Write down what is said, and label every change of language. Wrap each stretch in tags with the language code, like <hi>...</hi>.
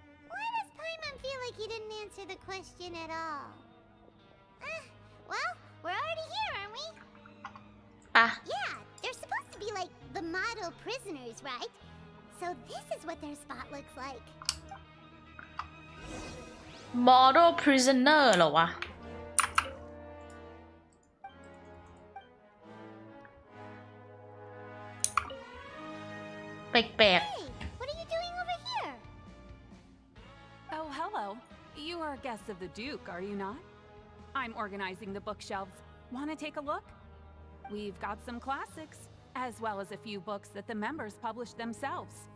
<en>Why does Paimon feel like he didn't answer the question at all? Well, we're already here, aren't we?</en> <th>ป่ะ</th> <en>Yeah, they're supposed to be like the model prisoners, right? So this is what their spot looks like. model prisoner</en> <th>เหรอวะ แปลก</th> <en>Hey, what are you doing over here? Oh, hello. You are guests of the Duke, are you not? I'm organizing the bookshelves. Want to take a look? We've got some classics, as well as a few books that the members published themselves.</en>